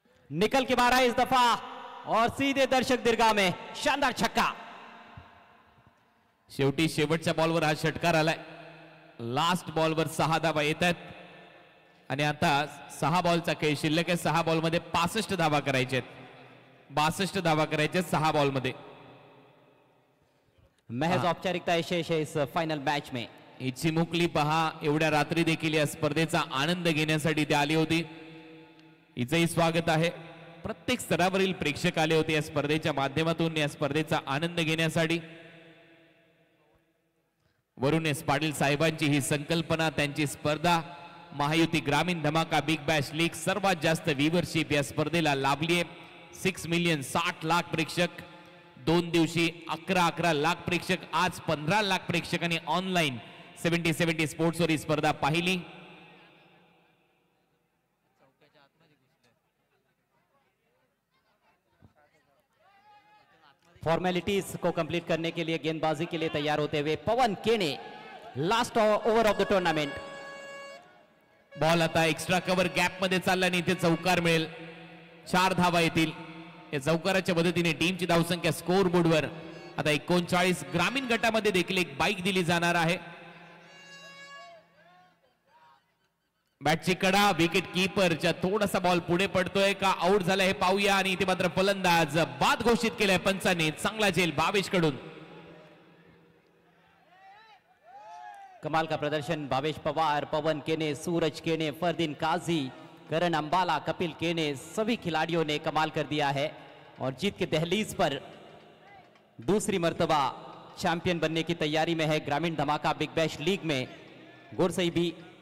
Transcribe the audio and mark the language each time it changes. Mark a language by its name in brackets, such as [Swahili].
[Hindi] निकल के मारा इस दफा और सीधे दर्शक दीर्घा में शानदार छक्का. [Marathi] शेवटी शेवटच्या बॉलवर हा षटकार आलाय. लास्ट बॉलवर 6 धावा येत आहेत आणि आता 6 बॉलचा खेळ शिल्लक आहे. 6 बॉलमध्ये 65 धावा करायचे, 62 धावा करायचे 6 बॉलमध्ये. [Hindi] महज औपचारिकता शेष है इस फाइनल मैच में. [Marathi] ही चिमुकली पहा, एवढ्या रात्री देखील या स्पर्धेचा आनंद घेण्यासाठी ती आली होती. हिचंही स्वागत आहे. प्रत्येक स्तरावरील प्रेक्षक आले होते या स्पर्धेच्या माध्यमातून या स्पर्धेचा आनंद घेण्यासाठी. वरुण एस पाटील साहेबांची ही संकल्पना, त्यांची स्पर्धा, महायुती ग्रामीण धमाका बिग बॅश लीग, सर्वात जास्त व्ह्यूअरशिप या स्पर्धेला लाभली आहे. 6 मिलियन 60 लाख प्रेक्षक, 2 दिवशी 11 लाख प्रेक्षक, आज 15 लाख प्रेक्षकांनी ऑनलाईन 70-70 स्पोर्ट्सवर ही स्पर्धा पाहिली. [Hindi] फॉर्मेलिटीज को कंप्लीट करने के लिए गेंदबाजी के लिए तैयार होते हुए पवन केने, [English] Last over of the tournament. [Marathi] Ball आता एक्स्ट्रा कव्हर गॅप मध्ये चालला आणि इथे चौकार मिळेल. 4 धावा येतील. या चौकाराच्या मदतीने टीमची धावसंख्या स्कोर बोर्डवर आता 39. ग्रामीण गटामध्ये देखील एक बाईक दिली जाणार आहे. बॅटची कडा, विकेट कीपरच्या थोडासा बॉल पुढे पडतोय का आउट झाला हे पाहूया. आणि इथे मात्र फलंदाज बाद घोषित केलाय पंचांनी. चांगला झेल भावेश कडून. [Hindi] कमाल का प्रदर्शन भावेश पवार, पवन केने, सूरज केने, फरदीन काजी, करण अंबाला, कपिल केने, सभी खिलाड़ियों ने कमाल कर दिया है और जीत के दहलीज पर दूसरी मर्तबा चैंपियन बनने की तैयारी में है ग्रामीण धमाका बिग बैश लीग में. गोरसई भी